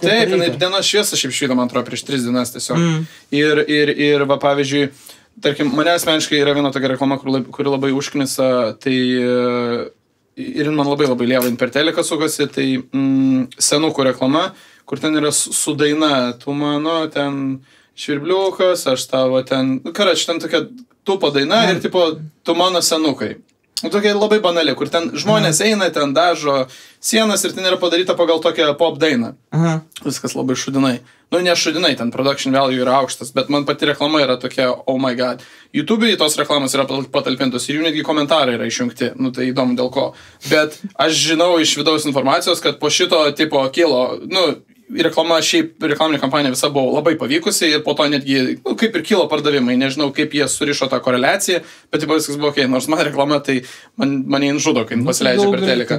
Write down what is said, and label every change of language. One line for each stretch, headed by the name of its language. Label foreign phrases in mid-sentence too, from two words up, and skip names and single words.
Lithuanian: Taip, jinai dienos šviesa šiaip švydo, man atrodo, prieš 3 dienas tiesiog. Ir va, pavyzdžiui, tarkim, mane asmeniškai yra viena tokia reklama, kuri labai užknisa, tai ir man labai lieva per teliką sukasi, tai senukų reklama, kur ten yra su daina, tu mano ten švirbliukas, aš tavo ten, ten tokia tupo daina ir tipo, tu mano senukai. Tokia labai banali, kur ten žmonės eina, ten dažo sienas ir ten yra padaryta pagal tokią pop dainą. Viskas labai šudinai. Ne šudinai, ten
English: production value
Lithuanian: yra aukštas, bet man pati reklama yra tokia,
English: oh my god.
Lithuanian: YouTube'ai tos reklamos yra patalpintos ir jų netgi komentarai yra išjungti. Tai įdomu dėl ko. Bet aš žinau iš vidaus informacijos, kad po šito tipo kilo, reklama šiaip, reklaminė kampanija visa buvo labai pavykusi ir po to netgi, kaip ir kilo pardavimai, nežinau, kaip jie surišo tą koreliaciją, bet tipo viskas buvo nors man reklama, tai mane žudo, kai pasileidžia per teliką.